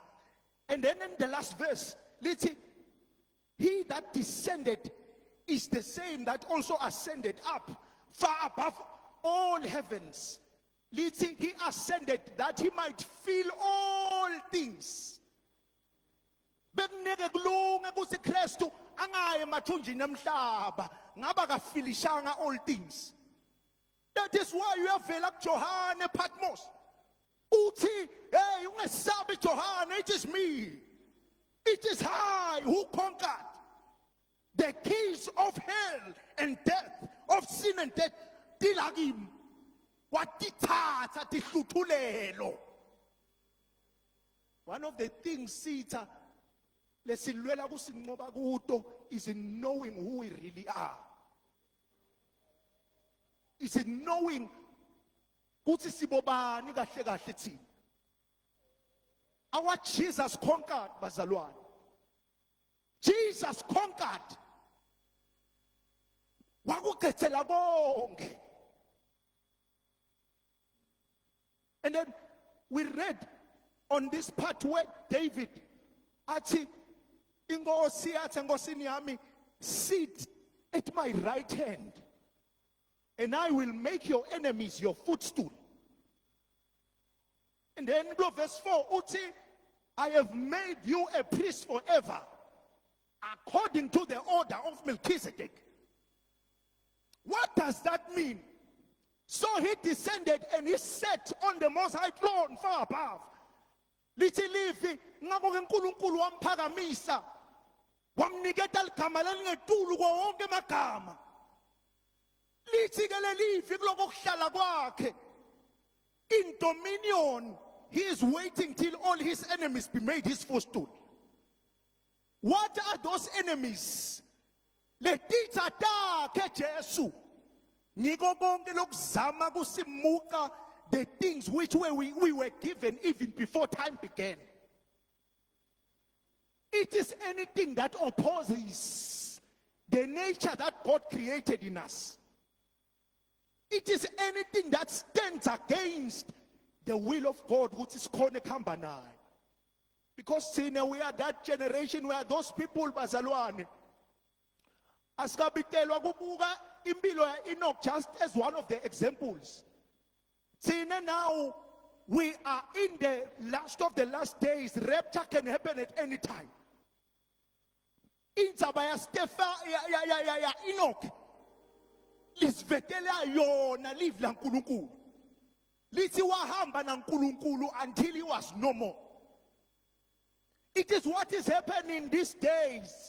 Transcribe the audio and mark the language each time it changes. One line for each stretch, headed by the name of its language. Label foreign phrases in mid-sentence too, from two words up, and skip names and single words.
English: And then in the last verse, listen, he that descended is the same that also ascended up far above all heavens. Listen, he ascended that he might fill all things.
Swati: Bekuneke kulunge kuthi Kristu angaye emathunjini emhlaba ngaba kafilishanga
English: all things. That is why you have like Johane Patmos.
Swati: Uthi, hey, ungesabi Johane,
English: it is me. It is I who conquered the keys of hell and death, of sin and death. Dilagim.
Swati: Watithatha tihluthulelo.
English: One of the things
Swati: sitha lesilwela kusinqoba kuto
English: is in knowing who we really are. Is in knowing
Swati: ukuthi sibobani kahle kahle thina.
English: Our Jesus conquered,
Swati: bazalwane. Jesus conquered. Wakukhethela konke.
English: And then we read on this part where David,
Swati: athi inkosi yathi enkosini yami,
English: sit at my right hand, and I will make your enemies your footstool. And then verse 4, uthi, I have made you a priest forever, according to the order of Melchizedek. What does that mean? So he descended and he sat on the most high throne far above.
Swati: Lithi livi ngako ke uNkulunkulu wamphakamisa wamniketa ligama lalingetulu ko wonke amagama. Lithi ke lelivi kuloko kuhlala kwakhe
English: in dominion. He is waiting till all his enemies be made his footstool. What are those enemies?
Swati: Letitha takhe Jesu. Niko konke lokuzama kusimuka
English: the things which we were given even before time began. It is anything that opposes the nature that God created in us. It is anything that stands against the will of God, which is called a kambanai. Because we are that generation, we are those people,
Swati: bazalwane. Askabitelwa kubuka impilo ya Enoch
English: just as one of the examples. Now we are in the last of the last days. Rapture can happen at any time.
Swati: Inzaba ya Enoch lisvetela yona live la nkulunkulu. Lithi wahamba na nkulunkulu
English: until he was no more. It is what is happening these days.